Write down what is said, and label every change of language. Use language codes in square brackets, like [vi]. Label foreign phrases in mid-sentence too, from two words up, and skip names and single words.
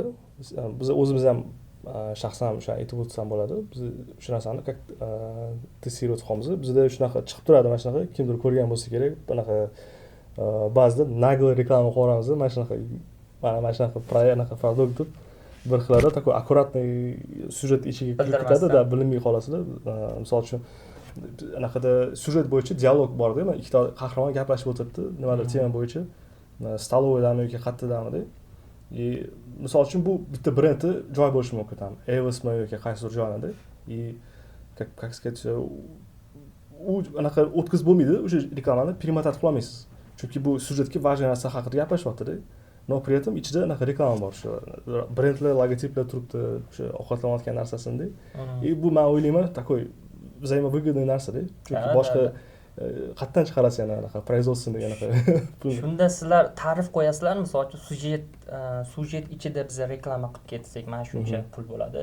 [uz] Biz o'zimiz ham shaxsan o'sha aytib o'tsam bo'ladi. Biz shu narsani testировать qilamiz. Bizda shunaqa chiqib turadi, mana shunaqa kimdir ko'rgan bo'lsa kerak, bunaqa ba'zida nagle reklama qo'yamiz. Mana shunaqa produkt deb bir xilada [ru] такой аккуратный [uz] syujet ichiga kirib ketadi-da, bilinmay qolasizlar. Misol uchun anaqada syujet bo'yicha dialog bor-da, ikkita qahramon gaplashib o'tiribdi, nimadir tema bo'yicha. Stalovoydami yoki qayerdami. Misol uchun bu bitta brendni joy bo'lishi mumkin ham. Evasmi yoki qaysidir joylarda. [ru] Как сказать, [uz] u anaqa o'tkazib bo'lmaydi, o'sha reklamani перемотать qilolmaysiz. Chunki bu syujetga важный narsa haqida gaplashyapti-da. [ru] Но при этом [uz] ichida anaqa reklama bor, shu brendlar, logotiplar turibdi, o'sha ovqatlanayotgan narsasida. Bu men o'ylayman, [ru] такой взаимовыгодный [uz] narsa-da. Chunki boshqa qayerdan chiqarasiz yana anaqa производственный anaqa pul. Shunda sizlar ta'rif qo'yasizlarmi? Misol uchun syujet ichida biz reklama qilib ketsak, mana shuncha pul bo'ladi.